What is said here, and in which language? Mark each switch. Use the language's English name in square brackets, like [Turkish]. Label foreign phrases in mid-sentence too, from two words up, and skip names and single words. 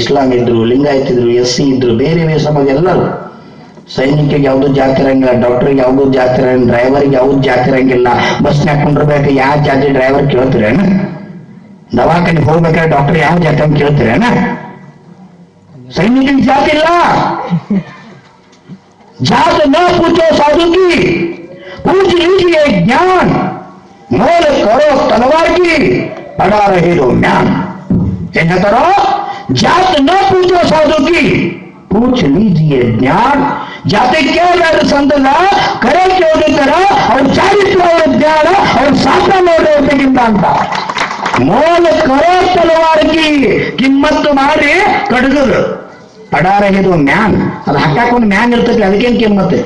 [Kannada] ಇಸ್ಲಾಂ ಇದ್ರು, ಲಿಂಗಾಯತ್ ಇದ್ರು, SC ಇದ್ರು, ಬೇರೆ ಬೇರೆ ಸಮಾಜ ಎಲ್ಲರೂ. ಸೈನಿಕರಿಗೆ ಯಾವ್ದು ಜಾತಿ ಇರಂಗಿಲ್ಲ, ಡಾಕ್ಟರ್ಗೆ ಯಾವ್ದು ಜಾತಿ ಇರಂಗಿಲ್ಲ, ಡ್ರೈವರ್ಗೆ ಯಾವ್ದು ಜಾತಿ ಇರಂಗಿಲ್ಲ. ಬಸ್ನ್ಯಾಗ ಕುಂಡ್ರಬೇಕು, ಯಾವ ಜಾತಿ ಡ್ರೈವರ್ ಕೇಳ್ತೀರೇನ? ದವಾಖಾನಿಗೆ ಹೋಗ್ಬೇಕಾದ್ರೆ ಡಾಕ್ಟರ್ ಯಾವ ಜಾತಿ ಅಂತ ಕೇಳ್ತೀರೇನ? ಸೈನಿಕರಿಗೆ ಜಾತಿ ಇಲ್ಲ. [Hindi] जात न पूछो साधु की, पूछ लीजिए ज्ञान, मोल करो तलवार की, पड़ा रहे दो ज्ञान. [Kannada] ಏನ್ ಹೇಳ್ತಾರೋ? [Hindi] जात न पूछो साधु की, पूछ लीजिए ज्ञान. [Kannada] ಜಾತಿ ಕೇಳಿದ ಸಂತನ ಕರೆ ಕೇಳಿದಾರ ಅವ್ರ ಚಾರಿತ್ರ, ಅವ್ರ ಜ್ಞಾನ, ಅವ್ರ ಶಾಸ್ತ್ರ ನೋಡೋದಕ್ಕಿಂತ ಅಂತ. [Hindi] मोल करो [Kannada] ತಲವಾರ್ಗಿ ಕಿಮ್ಮತ್ತು ಮಾಡಿ ಕಡಗರು. ಪಡಾರ ಇದು ಮ್ಯಾನ್, ಅದು ಹಾಕಾಕೊಂಡು ಮ್ಯಾನ್ ಇರ್ತೈತಿ, ಅದಕ್ಕೇನು ಕಿಮ್ಮತ್ತೈತಿ?